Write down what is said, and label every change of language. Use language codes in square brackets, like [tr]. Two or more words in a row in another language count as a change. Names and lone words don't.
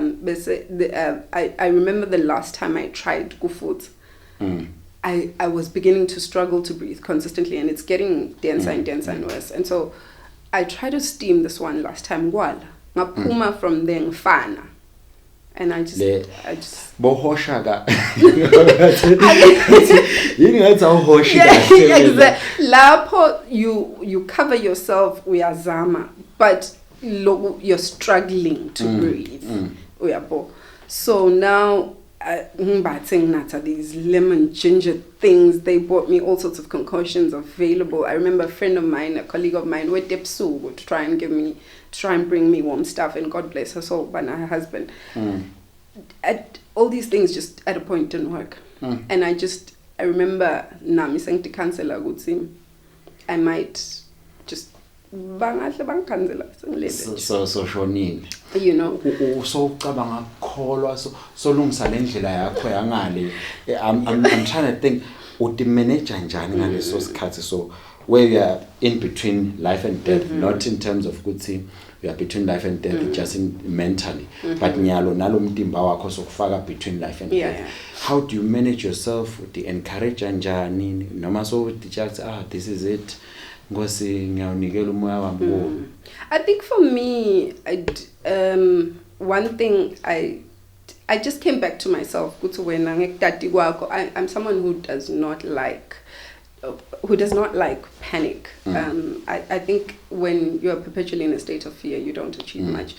[en] I remember the last time I tried Gufut, I was beginning to struggle to breathe consistently, and it's getting denser and worse. And so I tried to steam this one last time. Ngapuma from there ngfana. And I just bohoshaga. Lapho you cover yourself uyazama, but you're struggling to breathe. So now these lemon ginger things, they bought me all sorts of concoctions available. I remember a friend of mine, a colleague of mine, would try and bring me warm stuff, and God bless her soul, but her husband. All these things just at a point didn't work. And I remember Nami saying to cancel I might just [ss] so shonile, [en] you know. [ss] So ucabanga kholwa so lungisa lendlela yakho yangale. [en] I'm trying to think [ss] uti manage njani ngaleso sikhathi, [en] so where you are in between life and death, not in terms of kuthi you are between life and death, just mentally, but [ss] nyalo nalo mtimba wakho sokufaka [en] between life and death. How do you manage yourself? [ss] Uti encourage njani noma [en] so just this is it, [ss] ngosi ngiyawunikela umoya wami? [en] I think for me, one thing I just came back to myself. I'm someone who does not like panic. I think when you're perpetually in a state of fear, you don't achieve much.